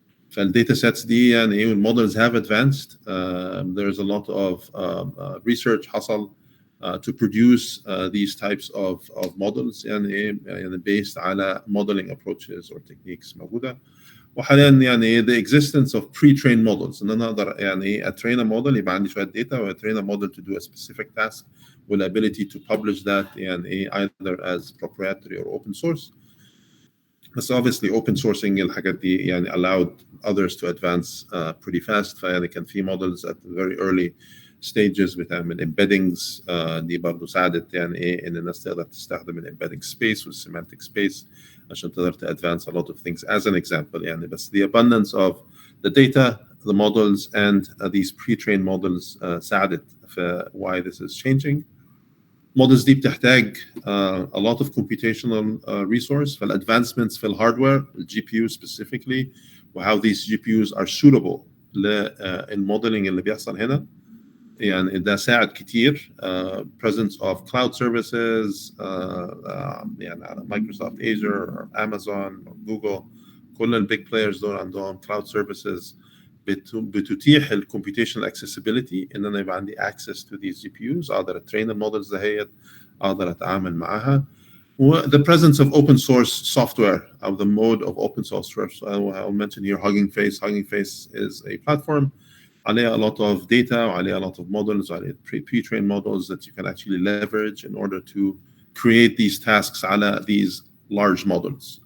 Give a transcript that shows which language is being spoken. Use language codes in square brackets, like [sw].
[ar] فالداتا سيتس دي يعني ايه والمودلز [en] have advanced. There's a lot of research حصل to produce these types of models [ar] يعني ايه يعني [en] based على modeling approaches or techniques [ar] موجوده. وحاليا يعني [en] the existence of pre-trained models [ar] ان انا اقدر يعني ايه [en] train a model [ar] يبقى عندي شويه [en] data و train a model to do a specific task with the ability to publish that يعني ايه either as proprietary or open source. بس obviously open sourcing [ar] الحاجات دي يعني [en] allowed others to advance pretty fast. [ar] فيعني كان في [en] models at very early stages [ar] بتعمل embeddings دي برضه ساعدت يعني ايه ان الناس تقدر تستخدم الembedding space والsemantic space عشان تقدر [en] to advance a lot of things as an example [ar] يعني. [en] بس the abundance of the data, the models and these pre-trained models [ar] ساعدت في [en] why this is changing. [ar] models دي بتحتاج [en] a lot of computational resource. [ar] فالadvancements في الهاردوير الجي بي يو specifically [en] وهاو these GPUs are suitable [ar] للموديلنج اللي بيحصل هنا. يعني ده ساعد كتير [en] presence of cloud services [ar] يعني على مايكروسوفت Azure or Amazon or Google. كل البيج بلايرز دول عندهم cloud services بتتيح ال [en] computational accessibility [ar] ان انا يبقى عندي [en] access to these GPUs، [ar] اقدر اترين المودلز دهيت، اقدر اتعامل معاها. [en] The presence of open source software, or the mode of open source software. So I'll mention here Hugging Face. Hugging Face is a platform. عليها a lot of data, عليها a lot of models, عليها pre-trained models that you can actually leverage in order to create these tasks على these large models.